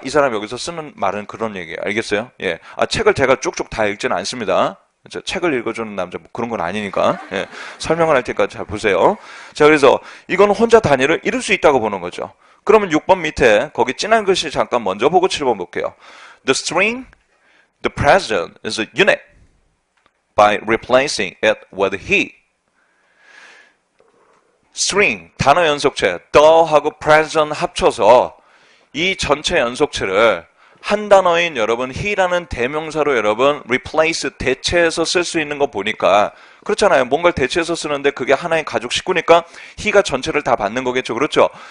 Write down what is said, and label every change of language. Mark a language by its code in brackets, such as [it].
[ko] 이 사람 여기서 쓰는 말은 그런 얘기예요. 알겠어요? 예. 책을 제가 쭉쭉 다 읽지는 않습니다. 책을 읽어주는 남자 뭐 그런 건 아니니까. 예. 설명을 할 테니까 잘 보세요. 자, 그래서 이거는 혼자 단위를 이룰 수 있다고 보는 거죠. 그러면 6번 밑에 거기 진한 글씨 잠깐 먼저 보고 7번 볼게요. [en] The string, the president is a unit by replacing it with he. [ko] string, 단어 연속체, the하고 present 합쳐서 이 전체 연속체를 한 단어인 여러분 he라는 대명사로 여러분 replace, 대체해서 쓸 수 있는 거 보니까 그렇잖아요. 뭔가를 대체해서 쓰는데 그게 하나의 가족 식구니까 he가 전체를 다 받는 거겠죠. 그렇죠?